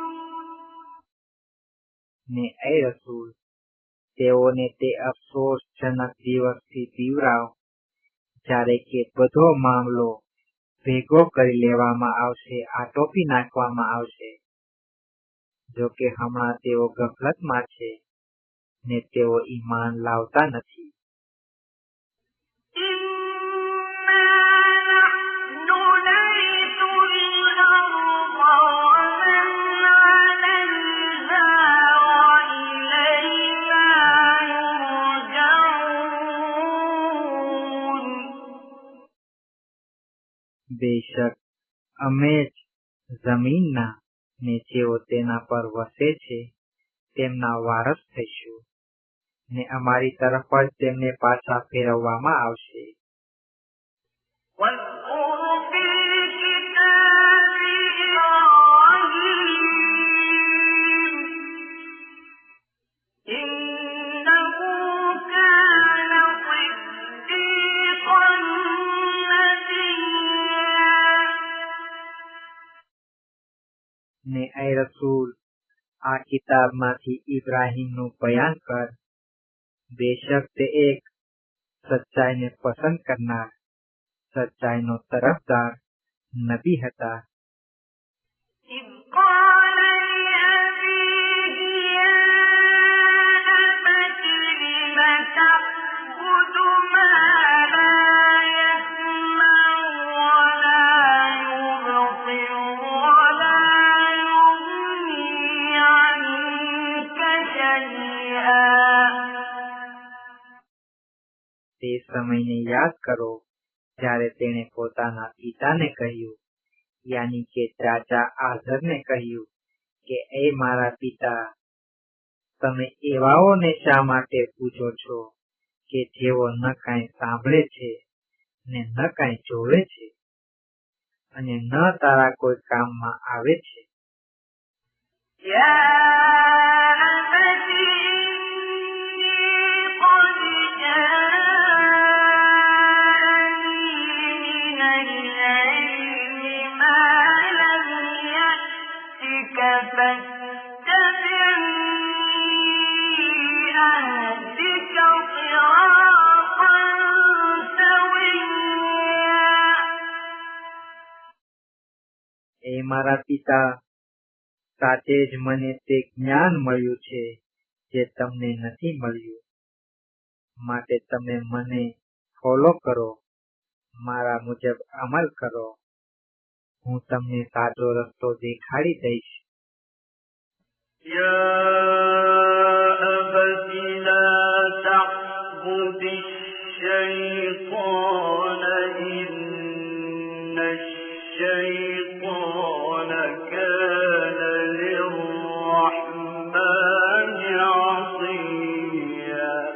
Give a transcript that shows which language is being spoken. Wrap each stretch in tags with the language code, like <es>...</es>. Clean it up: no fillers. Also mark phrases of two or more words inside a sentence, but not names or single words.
<gu>ને એ રસૂલ, તેઓને તે અફસોસજનક દિવસથી બીવરાવ જ્યારે કે બધો મામલો ભેગો કરી લેવામાં આવશે, આટોપી નાખવામાં આવશે. જો કે હમણાં તેઓ ગફલતમાં છે ને તેઓ ઈમાન લાવતા નથી.</gu> <ar>إِنَّا نَحْنُ نَرِثُ الْأَرْضَ وَمَنْ عَلَيْهَا وَإِلَيْنَا يُرْجَعُونَ.</ar> <gu>બેશક અમે જ જમીનના ને જેઓ તેના પર વસે છે તેમના વારસ થઈશું, ને અમારી તરફ જ તેમને પાછા ફેરવવામાં આવશે.</gu> <ar>واذكر في الكتاب إبراهيم إنه كان صديقا نبيا.</ar> <gu>ને એ રસૂલ, આ કિતાબમાંથી ઇબ્રાહીમનું બયાન કર, બેશક તે એક સચ્ચાઈને પસંદ કરનાર, સચ્ચાઈનો તરફદાર નબી હતા.</gu> <ar>إذ قال لأبيه يا أبت لم تعبد ما لا يسمع ولا يبصر ولا يغني عنك شيئا.</ar> <gu>તે સમયને યાદ કરો જ્યારે તેણે પોતાના પિતાને કહ્યું, યાની કે ચાચા આઝરને કહ્યું કે એ મારા પિતા, તમે એવાઓને શા માટે પૂછો છો કે જેઓ ન કાંઈ સાંભળે છે ને ન કાંઈ જોવે છે અને ન તારા કોઈ કામમાં આવે છે.</gu> <ar>يا أبت إني قد جاءني من العلم ما لم يأتك فاتبعني أهدك صراطا سويا.</ar> <gu>એ મારા પિતા, સાચે જ મને તે જ્ઞાન મળ્યું છે જે તમને નથી મળ્યું. માટે તમે મને ફોલો કરો, મારા મુજબ અમલ કરો. હું તમને સાચો રસ્તો દેખાડી દઈશ.</gu> <ar>يا أبت لا تعبد الشيطان إن الشيطان كان للرحمن عصيا.</ar>